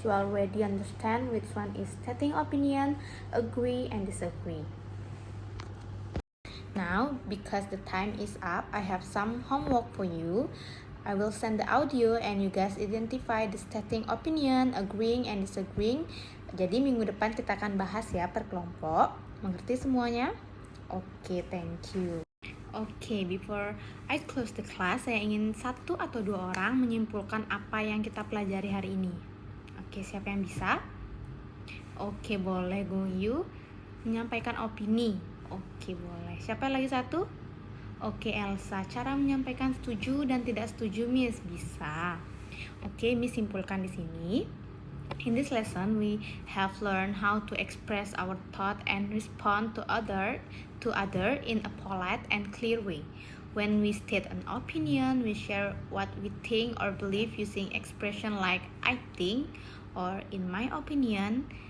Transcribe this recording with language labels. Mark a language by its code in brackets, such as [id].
[en] You already understand which one is stating opinion, agree, and disagree. Now, because the time is up, I have some homework for you. I will send the audio and you guys identify the stating opinion, agreeing, and disagreeing. [id] Jadi minggu depan kita akan bahas ya per kelompok. Mengerti semuanya? Oke, [en] thank you. [id] Oke, [en] before I close the class, [id] saya ingin 1 atau 2 orang menyimpulkan apa yang kita pelajari hari ini. Oke, siapa yang bisa? Oke, boleh Go You menyampaikan opini. Oke, boleh. Siapa lagi satu? Oke, Elsa, cara menyampaikan setuju dan tidak setuju, Miss, bisa. Oke, Miss simpulkan di sini. [en] In this lesson, we have learned how to express our thought and respond to other in a polite and clear way. When we state an opinion, we share what we think or believe using expression like I think or in my opinion.